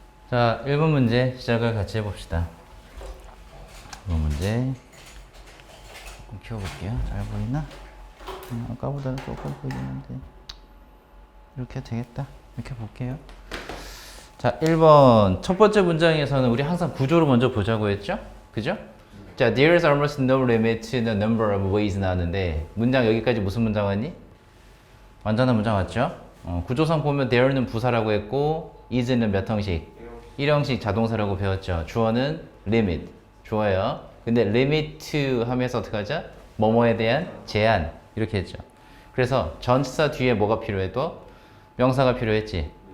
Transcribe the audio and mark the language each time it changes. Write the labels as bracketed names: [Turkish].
[Korean] 자, 1번 문제 시작을 같이 해봅시다. 1번 문제 조금 키워볼게요. 잘 보이나? 아까보다는 조금 보이는데 이렇게 되겠다. 이렇게 볼게요. 자, 1번 첫 번째 문장에서는 우리 항상 구조를 먼저 보자고 했죠? 그죠? [English] 자, there is almost no limit to the number of ways [Korean] 나왔는데 문장 여기까지 무슨 문장 왔니? 완전한 문장 왔죠? 구조상 보면 there는 부사라고 했고 is는 몇 형식? 1형식 자동사라고 배웠죠. 주어는 limit. 좋아요. 근데 limit to 하면서 어떻게 하죠? 뭐뭐에 대한 제한. 이렇게 했죠. 그래서 전치사 뒤에 뭐가 필요해도 명사가 필요했지.